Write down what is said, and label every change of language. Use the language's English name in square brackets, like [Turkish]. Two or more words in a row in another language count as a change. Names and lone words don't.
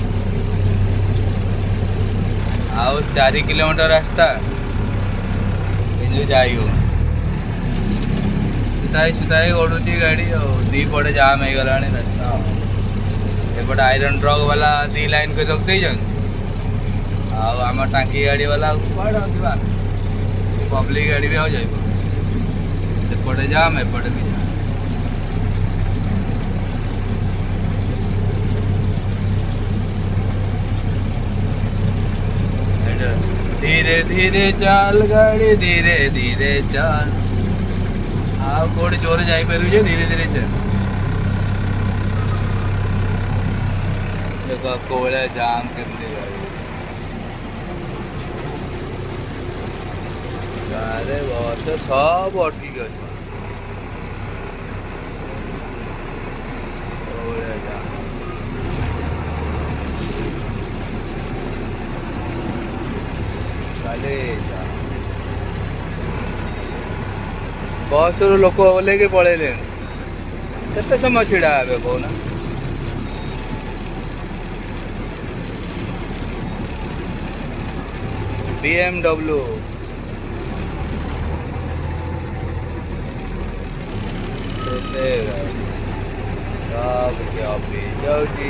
[Odia] ଆଉ 4 କିଲୋମିଟର ରାସ୍ତା କିନ୍ତୁ ଯାଇ ହଉ ସୁତାଇ ଗଡ଼ୁଛି ଗାଡ଼ି ଆଉ ଦି ପଟେ ଜାମ୍ ହେଇଗଲାଣି ରାସ୍ତା। ଏପଟେ ଆଇରନ୍ ଟ୍ରକ୍ ବାଲା 2 ଲାଇନ୍ କରି ରଖିଦେଇଛନ୍ତି ଆଉ ଆମ ଟାଙ୍କି ଗାଡ଼ି ବାଲା କୁଆଡ଼େ ଯିବା ପବ୍ଲିକ୍ ଗାଡ଼ି ବି ଆଉ ଯାଇପାରୁନି। ସେପଟେ ଜାମ୍ ଏପଟେ ବି ଜାମ୍। [Hindi] धीरे धीरे चाल गाड़ी धीरे धीरे चाल। [Odia] ଆଉ କୋଉଠି ଜୋରେ ଯାଇପାରିବୁ ଯେ ଧୀରେ ଧୀରେ ଚାଲ। ଦେଖ କୋଉଭଳିଆ ଜାମ୍ କେମିତି ଗାଡ଼ି ଗାଁରେ ବସ ସବୁ ଅଟକିକି ଅଛି। କୋଉଭଳିଆ ଜାମ୍ ଖାଲି ଜାମ୍। ବସରୁ ଲୋକ ଓହ୍ଲେଇକି ପଳେଇଲେଣି। କେତେ ସମୟ ଛିଡ଼ା ହେବେ କହୁନା। [Hindi] BMW सब भी जाऊँगी।